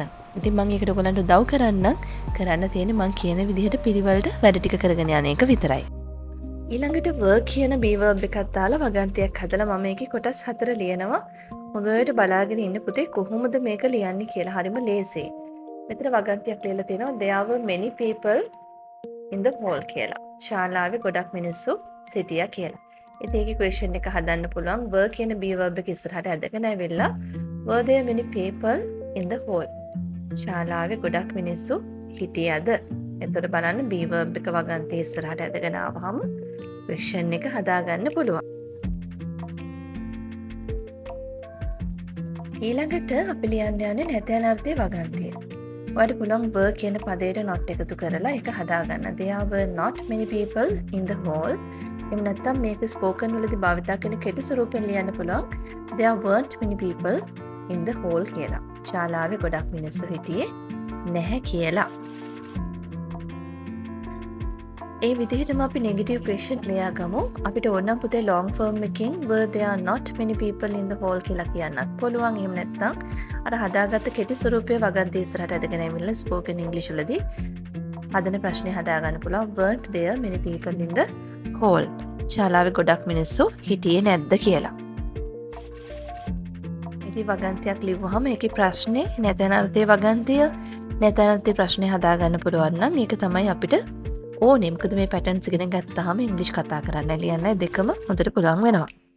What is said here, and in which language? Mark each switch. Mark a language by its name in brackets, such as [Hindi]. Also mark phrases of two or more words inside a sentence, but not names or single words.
[Sinhala] ඉතින් මම ඒකට ඔයගලන්ට උදව් කරන්න තියෙන්නේ මම කියන විදිහට පිළිවෙලට වැඩ ටික කරගෙන යන එක විතරයි. ඊළඟට work කියන [English] be verb [Sinhala] එකක් දාලා වගන්තියක් හදලා මම මේකේ කොටස් 4 ලියනවා. හොඳට බලාගෙන ඉන්න පුතේ කොහොමද මේක ලියන්නේ කියලා. හරිම ලේසියි. මෙතන වගන්තියක් ලියලා තියෙනවා [English] there were many people in the hall [Sinhala] කියලා. ශාලාවේ ගොඩක් මිනිස්සු සිටියා කියලා. ඉතින් ඒකේ question එක හදන්න පුළුවන් were කියන [English] be verb [Sinhala] එක ඉස්සරහට ඇදගෙන ඇවිල්ලා [English] were there many people in the hall. [Sinhala] ශාලාවේ ගොඩක් මිනිස්සු හිටියද? එතකොට බලන්න [English] be verb [Sinhala] එක වගන්තිය ඉස්සරහට ඇදගෙන ආවහම question එක හදාගන්න පුළුවන්. ඊළඟට අපි ලියන්න යන්නේ නැතයන් අර්ථයේ වගන්තිය. ඔයාලට පුළුවන් were කියන පදයට not එකතු කරලා ඒක හදාගන්න. [English] There were not many people in the hall. [Sinhala] එහෙම නැත්නම් මේක spoken වලදී භාවිතා කරන කෙටි ස්වරූපෙන් ලියන්න පුළුවන්. [English] There weren't many people in the hall කියලා. [Sinhala] ශාලාවේ ගොඩක් මිනිස්සු හිටියේ නැහැ කියලා. ඒ විදිහටම අපි [English] negative question [Sinhala] ලියා ගමු. අපිට ඕනනම් පුතේ [English] long form [Sinhala] එකකින් [English] were there not many people in the hall [Sinhala] කියලා කියන්නත් පුළුවන්. එහෙම නැත්නම් අර හදාගත්ත කෙටි ස්වරූපයේ වගන්ති ඉස්සරහට ඇදගෙන ඇවිල්ලා [English] spoken English [Sinhala] වලදී හදන ප්‍රශ්නේ හදාගන්න පුළුවන්. [English] weren't there many people in the hall. [Sinhala] ශාලාවේ ගොඩක් මිනිස්සු හිටියේ නැද්ද කියලා. ඉතින් වගන්තියක් ලිව්වහම ඒකේ ප්‍රශ්නේ නැතන අර්ථයේ වගන්තිය නැතන අර්ථයේ ප්‍රශ්නේ හදාගන්න පුළුවන් නම් ඒක තමයි අපිට ඕනේ. මොකද මේ පැටර්න්ස් ඉගෙන ගත්තාම ඉංග්‍රීසි කතා කරන්න ලියන්න දෙකම හොඳට පුළුවන් වෙනවා.